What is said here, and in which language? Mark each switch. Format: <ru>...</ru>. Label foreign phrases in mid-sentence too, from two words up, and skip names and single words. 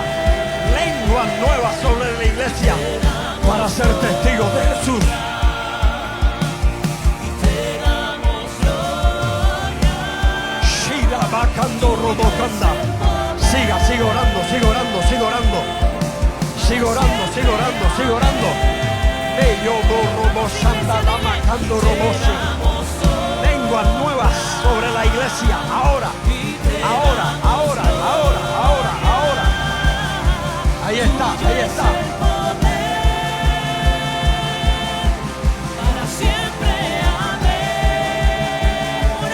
<es>Lenguas nuevas sobre la iglesia para ser testigos de Jesús. Shirabakando robokanda. Siga orando, siga orando, siga orando. Siga orando, siga orando, siga orando. Roboshanda lamakando roboshi. Lenguas nuevas sobre la iglesia. Ahora, ahora, ahora, ahora, ahora, ahora. Ahí está, ahí está. Para siempre, amén.</es>